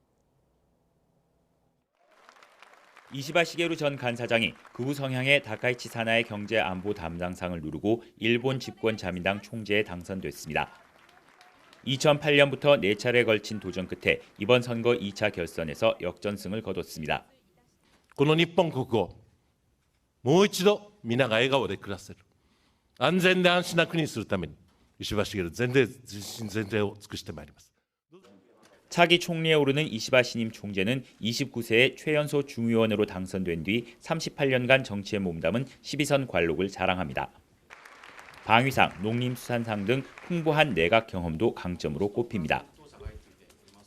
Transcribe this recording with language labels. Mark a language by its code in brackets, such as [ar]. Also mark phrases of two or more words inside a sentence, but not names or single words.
[ko] 이시바 시게루 전 간사장이 극우 성향의 다카이치 사나의 경제 안보 담당상을 누르고 일본 집권 자민당 총재에 당선됐습니다. 2008년부터 4차례에 걸친 도전 끝에 이번 선거 2차 결선에서 역전승을 거뒀습니다. [ja] この日本国をもう一度皆が笑顔で暮らせる安全で安心な国にするために石破茂全力を尽くしてまいります。 [ko] 차기 총리에 오르는 이시바 신임 총재는 29세에 최연소 중의원으로 당선된 뒤 38년간 정치에 몸담은 12선 관록을 자랑합니다. 방위상, 농림수산상 등 풍부한 내각 경험도 강점으로 꼽힙니다.